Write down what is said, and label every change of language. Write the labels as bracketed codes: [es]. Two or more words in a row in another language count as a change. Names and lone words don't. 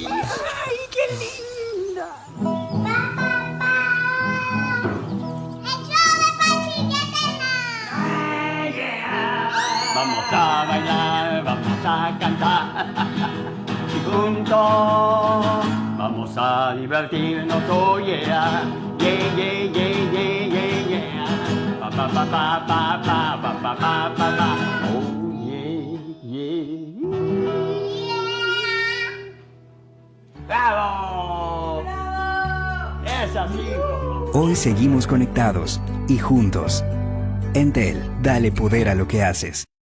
[es] ¡Ay, qué linda! Vamos a bailar, vamos a cantar y juntos vamos a divertirnos, [en] oh yeah, yeah, yeah, yeah, yeah, yeah, yeah. Pa pa pa pa pa pa pa pa pa pa pa. Oh yeah, yeah. [es] ¡Bravo! ¡Bravo! ¡Es así! Hoy seguimos conectados y juntos. Entel, dale poder a lo que haces.